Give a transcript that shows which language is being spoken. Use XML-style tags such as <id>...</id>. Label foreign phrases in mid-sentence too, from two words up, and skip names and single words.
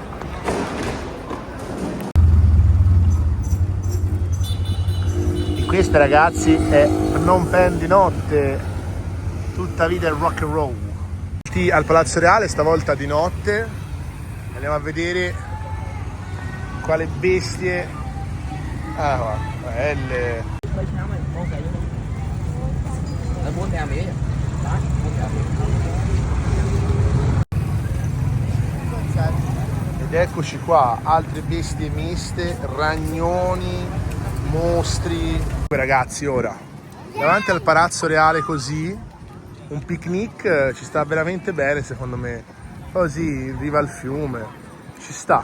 <it>E questa ragazzi è Phnom Penh di notte. Tutta vita è</it> <en>rock and roll.</en> <it>Al Palazzo Reale, stavolta di notte. Andiamo a vedere quale bestie. Ah, guarda, belle.</it> <vi>Muốn theo Mỹ. Đó, muốn theo Mỹ.</vi> <it>Ed eccoci qua, altre bestie miste, ragnoni, mostri. Ragazzi, ora, davanti al Palazzo Reale così, un picnic ci sta veramente bene secondo me. Così, in riva al fiume, ci sta.</it>